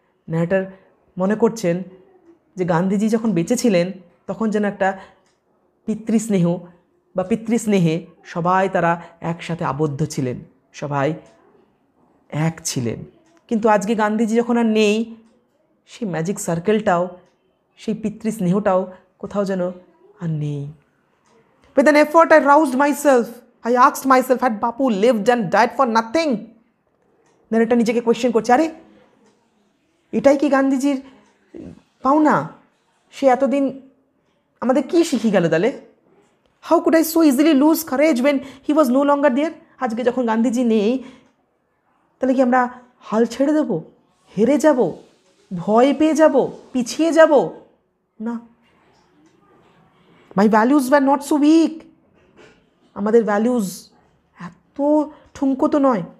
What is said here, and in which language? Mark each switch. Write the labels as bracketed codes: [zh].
[bn] Narrator মনে করছেন যে গান্ধীজি যখন বেঁচে ছিলেন তখন যেন একটা পিতৃস্নেহ বা পিতৃস্নেহে সবাই তারা একসাথে আবদ্ধ ছিলেন, সবাই এক ছিলেন। কিন্তু আজকে গান্ধীজি যখন আর নেই, সেই ম্যাজিক সার্কেলটাও, সেই পিতৃস্নেহটাও কোথাও যেন আর নেই। [en] With an effort I roused myself. I asked myself, had Bapu lived and died for nothing? [bn] Narrator নিজেকে কোয়েশ্চেন করছে, আরে এটাই কি গান্ধীজির পাওনা? সে এতদিন আমাদের কি শিখিয়ে গেল তাহলে? [en] How could I so easily lose courage when he was no longer there? [bn] আজকে যখন গান্ধীজি নেই তাহলে কি আমরা হাল ছেড়ে দেব, হেরে যাব, ভয় পেয়ে যাব, পিছিয়ে যাব? না। [en] My values were not so weak. [bn] আমাদের ভ্যালিউজ এত ঠুনকো তো নয়।